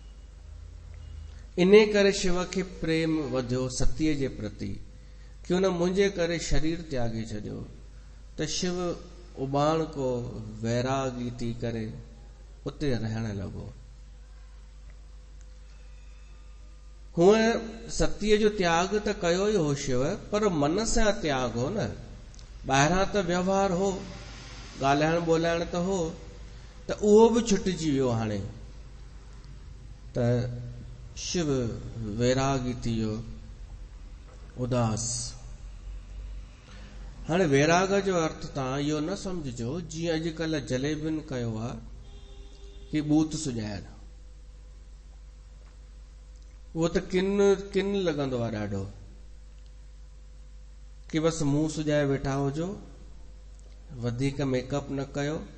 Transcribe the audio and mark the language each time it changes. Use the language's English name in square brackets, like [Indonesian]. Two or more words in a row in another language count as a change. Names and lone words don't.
[Sindhi] इन करे शिव खे प्रेम वधियो सतीअ जे प्रति कि हुन मुंहिंजे करे शरीर त्यागे छॾियो। त शिव उबाण को वैरागी थी करे उते रहण लॻो। हूअं सतीअ जो त्याग त कयो ई हो शिव, पर मन सां त्याग हो न, ॿाहिरां त व्यवहार हो, ॻाल्हाइण ॿोलाइण त हो, त उहो बि छुटिजी वियो। हाणे त शिव वैरागी थी वियो, उदास। हाणे वैराग जो अर्थ तव्हां इहो न सम्झिजो जीअं अॼुकल्ह जलेबियुनि कयो आहे कि बूथ सुॼाइण, उहो त किन लॻंदो आहे ॾाढो, कि बसि मुंहुं सुॼाए वेठा हुजो, वधीक मेकअप न कयो।